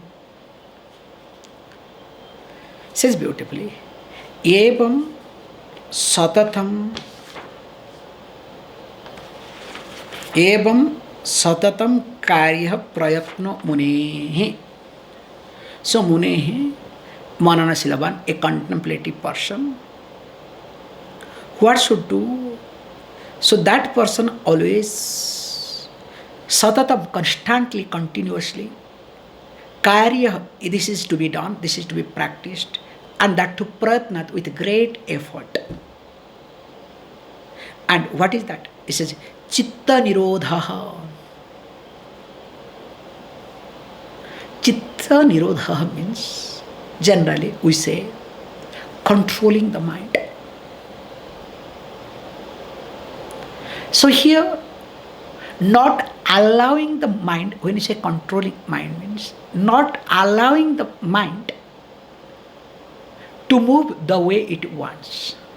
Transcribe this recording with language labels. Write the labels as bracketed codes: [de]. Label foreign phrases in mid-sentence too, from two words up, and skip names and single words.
[en] Says beautifully, [sa] evam satatam karya prayatno mune. So mune, manana silaban, [en] a contemplative person. What should do? So that person always, satatam, constantly, continuously, karya, this is to be done, this is to be practiced, and that to pratnat, with great effort. And what is that? It says, [sa] chitta nirodha. Chitta nirodha [en] means, generally we say, controlling the mind. So here, not allowing the mind, when you say controlling mind, means not allowing the mind to move the way it wants.